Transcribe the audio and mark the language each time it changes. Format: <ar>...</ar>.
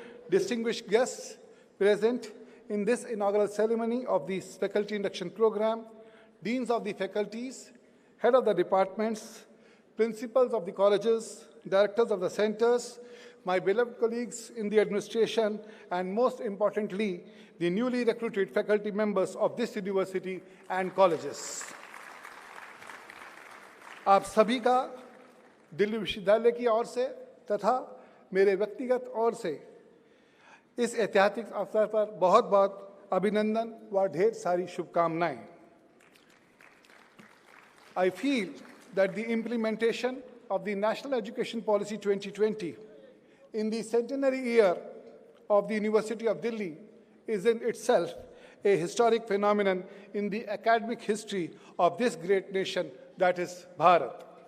<en>distinguished guests present in this inaugural ceremony of the Faculty Induction Program, Deans of the faculties, Head of the departments, Principals of the colleges, Directors of the centers, my beloved colleagues in the administration, and most importantly, the newly recruited faculty members of this university and colleges.</en> <hi>आप सभी का दिल्ली विश्वविद्यालय की ओर से तथा मेरे व्यक्तिगत ओर से इस ऐतिहासिक अवसर पर बहुत बहुत अभिनंदन व ढेर सारी शुभकामनाएं.</hi> <en>I feel that the implementation of the National Education Policy 2020 in the centenary year of the University of Delhi is in itself a historic phenomenon in the academic history of this great nation that is Bharat.</en>